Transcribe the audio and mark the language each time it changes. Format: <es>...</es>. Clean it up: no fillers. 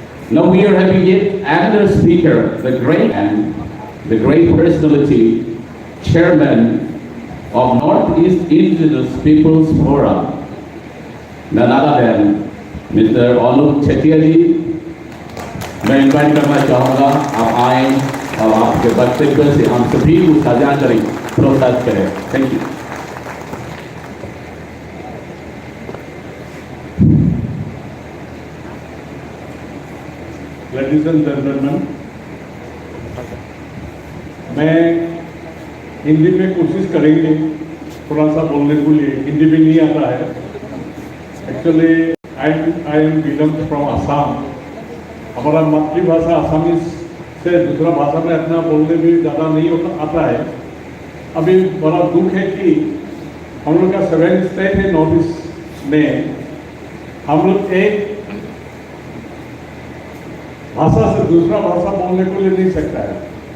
<en>Now we are having yet another speaker, the great personality, Chairman of Northeast Indigenous Peoples Forum, none other than Mr. Anup Chetia ji.</en> <hi>मैं invite करना चाहूँगा आप आए और आपके वक्तव्य से हम सभी को साझा करें, प्रोत्साहित करें।</hi> <en>Thank you. Ladies and gentleman,</en> <hi>मैं हिंदी में कोशिश करेंगे थोड़ा सा बोलने के लिए, हिंदी भी नहीं आता है।</hi> <en>Actually I am belongs from Assam।</en> <hi>हमारा मातृभाषा आसामीज से दूसरा भाषा में इतना बोलने भी ज़्यादा नहीं आता है। अभी बड़ा दुख है कि हम लोग का 7 स्टेट है नॉर्थ ईस्ट में, हम लोग एक भाषा से दूसरा भाषा बोलने को ले नहीं सकता है।</hi>